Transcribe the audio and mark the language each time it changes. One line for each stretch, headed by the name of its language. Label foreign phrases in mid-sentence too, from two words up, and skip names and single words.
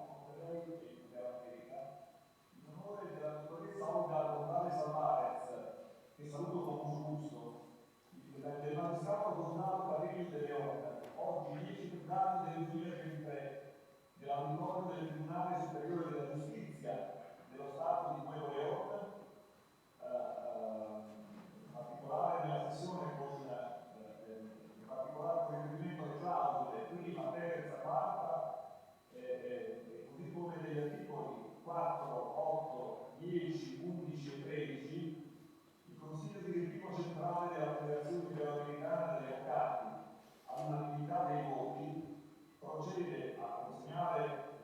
Italian: Monterrey in Sud America, in onore della dottoressa Olga González Álvarez, che saluto
Spanish: con mucho gusto,
Italian: del magistrato Gonzalo Carrillo de León, oggi 10 febbraio del 2023, nell'auditorio del Tribunale Superiore della Giustizia dello Stato di Nuevo León, in particolare nella sessione in particolare con riferimento alle clausole prima, terza, quarta, così come degli articoli 4, 8, 10, 11 e 13, il Consiglio direttivo centrale della Federazione Iberoamericana degli Avvocati, all'unanimità dei voti, procede a consegnare